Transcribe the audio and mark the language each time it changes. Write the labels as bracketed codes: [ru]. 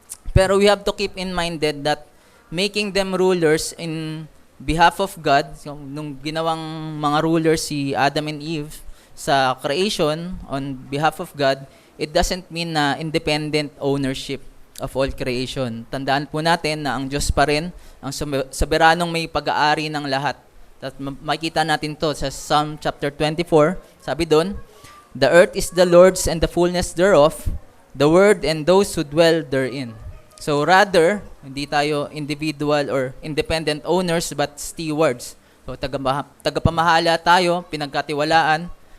[en] Pero we have to keep in mind that making them rulers in behalf of God, so, [tl] nung ginawang [en] mga rulers si Adam and Eve sa creation on behalf of God, it doesn't mean na independent ownership of all creation. [tl] Tandaan po natin na ang Diyos pa rin, ang soberanong may pag-aari ng lahat. At makikita natin to sa Psalm chapter 24. Sabi doon, [en] "The earth is the Lord's and the fullness thereof, the world and those who dwell therein." So rather, [tl] hindi tayo [en] individual or independent owners but stewards. [tl] So tagapamahala tayo, pinagkatiwalaan.